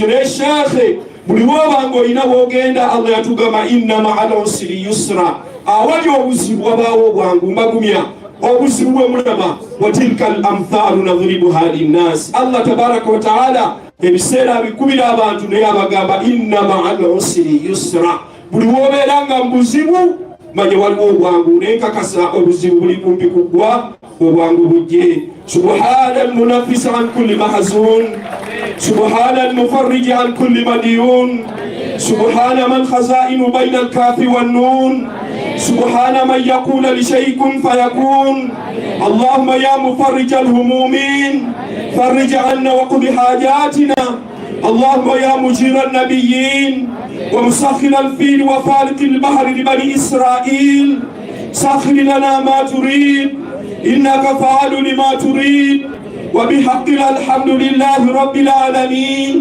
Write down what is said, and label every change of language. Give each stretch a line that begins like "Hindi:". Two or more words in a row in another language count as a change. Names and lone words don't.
Ganda: Naye sheekhe, buli w'obanga olina w'ogenda, Allah yatugamba
Arabic: إن مع العسر يسرا,
Ganda: awali obuzibu wabaawo obwangu. Mbagumya obuzibu bwe mulaba,
Arabic: وتلك الأمثال نضربها للناس. الله تبارك وتعالى
Ganda: ebiseera abikubira abantu, naye abagamba
Arabic: إن مع العسر يسرا.
Ganda: Buli w'obeera nga mu buzibu, manya waliwo obwangu. Naye nkakasa obuzibu buli kumpi kuggwa, obwangu bujje.
Arabic: سبحان المنفس عن كل محزون، سبحان المفرج عن كل مديون، سبحان من خزائنه بين الكاف والنون, سبحان من يقول لشيء كن فيكون. اللهم يا مفرج الهمومين فرج عنا وقض حاجاتنا. اللهم يا مجير النبيين ومسخر الفيل وفالق البحر لبني إسرائيل سخر لنا ما تريد إنك فعال لما تريد وبحق الحمد لله رب العالمين.